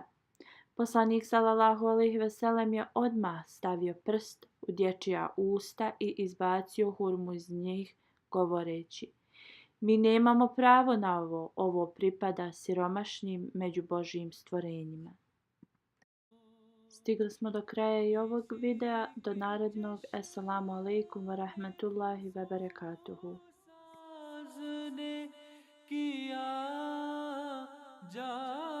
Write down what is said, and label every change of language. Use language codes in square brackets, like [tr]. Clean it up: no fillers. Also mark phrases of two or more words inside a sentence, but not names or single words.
[bs] Poslanik [ar] صلى الله عليه وسلم [bs] je odmah stavio prst u dječja usta i izbacio hurmu iz njih, govoreći: Mi nemamo pravo na ovo pripada siromašnim među Božjim stvorenjima. Stigli smo do kraja i ovog videa, do narednog. [ar] السلام عليكم ورحمة الله وبركاته. किया जा